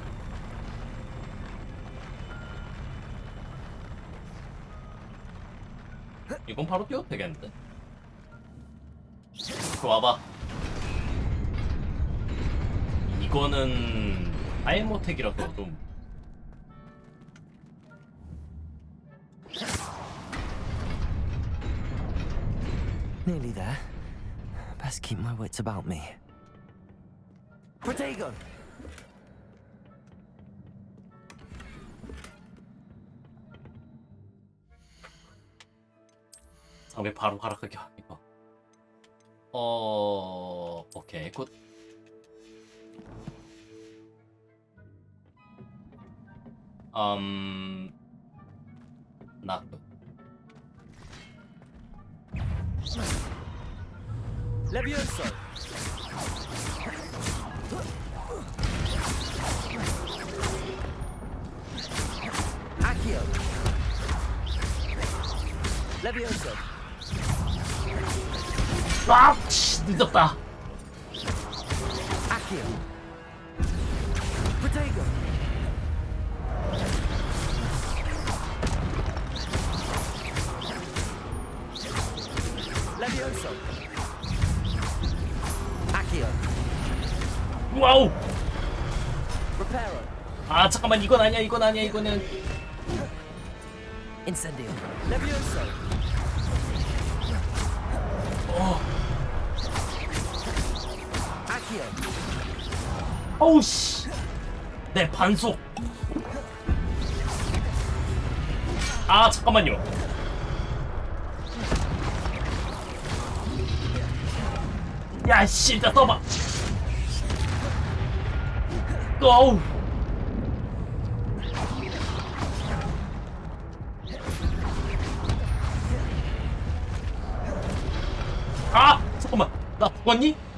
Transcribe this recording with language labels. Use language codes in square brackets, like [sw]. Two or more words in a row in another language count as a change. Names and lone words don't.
[ko] 이건 바로 뛰어도 되겠는데? 와봐. 이거는 아이모텍이라서 좀 [en] Nearly there. Best keep my wits about me. [ko] Protego! 상대 바로 가락하게 이거. 오케이 굿. [en] not good. [ko] Levioso! Accio! Levioso! 아, 늦었다. Accio! Protego! Levioso! Accio! 와우. Reparo! 아, 잠깐만, 이건 아니야, 이거는. Incendio! Levioso! Accio! 어우 씨. 내 반속. 아, 잠깐만요. 야, 씨, 일단 떠봐. 어우. 아, 잠깐만. 나 죽었니?